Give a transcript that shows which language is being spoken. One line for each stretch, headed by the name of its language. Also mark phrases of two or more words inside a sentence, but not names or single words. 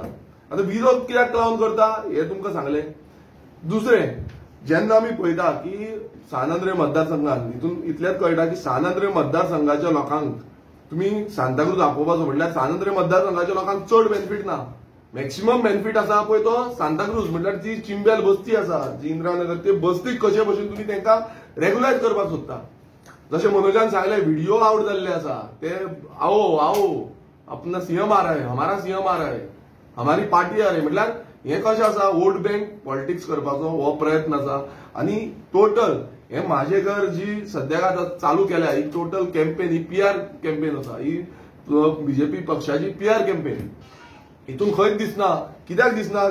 Konkani: आतां विरोध कित्याक लागून करता हे तुमकां सांगलें. दुसरें जेन्ना आमी पळयता की सान आंद्रे मतदारसंघात हितून इतलेंच कळटा की सान आंद्रे मतदारसंघाच्या लोकांक तुमी सांताक्रूज आपोवपाचो म्हटल्यार सान आंद्रे मतदारसंघाच्या लोकांक चड बेनिफीट ना.
English: maximum benefit
Konkani: आसा पळय तो सांताक्रूज म्हटल्यार जी चिंबेल बस्ती आसा जी इंदिरानगर ते बस्तीक कशे भशेन तुमी तेंकां रेग्युलायज करपाक सोदता. जशें मनोजान सांगलें व्हिडिओ आउट जाल्ले आसा ते
Hindi: आओ आओ अपना सीएम आ रहा है, हमारा सीएम आ रहा है, हमारी पार्टी आ रही
Konkani: म्हटल्यार हे कशें आसा
English: vote bank politics
Konkani: करपाचो हो प्रयत्न आसा. आनी टोटल हे म्हाजे घर जी सद्याक आतां चालू केल्या ही
English: total campaign
Konkani: ही
English: PR campaign
Konkani: आसा, ही बीजेपी पक्षाची
English: PR campaign.
Konkani: हितून खंयच दिसना. कित्याक दिसना?